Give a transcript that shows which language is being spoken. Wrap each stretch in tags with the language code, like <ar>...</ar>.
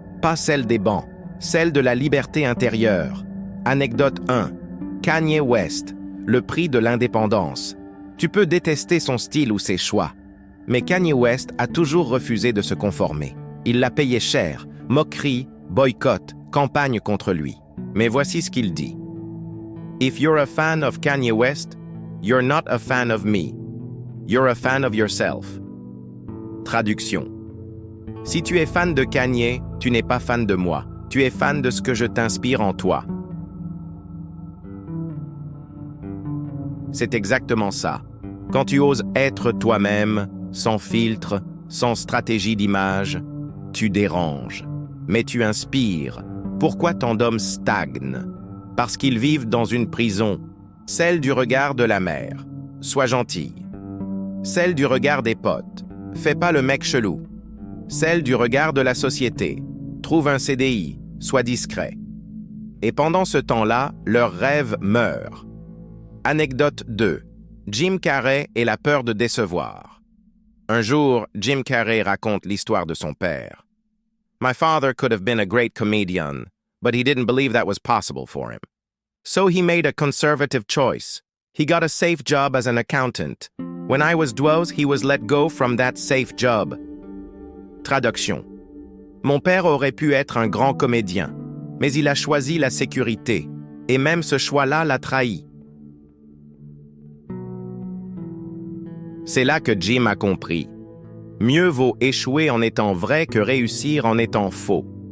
<fr>Pas celle des bancs, celle de la liberté intérieure. Anecdote 1. Kanye West, le prix de l'indépendance. Tu peux détester son style ou ses choix, mais Kanye West a toujours refusé de se conformer. Il l'a payé cher, moqueries, boycott, campagne contre lui. Mais voici ce qu'il dit.</fr> <en>If you're a fan of Kanye West, you're not a fan of me. You're a fan of yourself. Traduction.</en> <fr>Si tu es fan de Kanye, tu n'es pas fan de moi. Tu es fan de ce que je t'inspire en toi. C'est exactement ça. Quand tu oses être toi-même, sans filtre, sans stratégie d'image, tu déranges. Mais tu inspires. Pourquoi tant d'hommes stagnent? Parce qu'ils vivent dans une prison, celle du regard de la mère. Sois gentille. Celle du regard des potes. Fais pas le mec chelou. Celle du regard de la société. Trouve un CDI. Sois discret. Et pendant ce temps-là, leurs rêves meurent. Anecdote 2. Jim Carrey et la peur de décevoir. Un jour, Jim Carrey raconte l'histoire de son père.</fr> <en>My father could have been a great comedian, but he didn't believe that was possible for him. So he made a conservative choice. He got a safe job as an accountant. When I was 12, he was let go from that safe job.</en> <fr>Traduction. Mon père aurait pu être un grand comédien, mais il a choisi la sécurité, et même ce choix-là l'a trahi. C'est là que Jim a compris. Mieux vaut échouer en étant vrai que réussir en étant faux.</fr>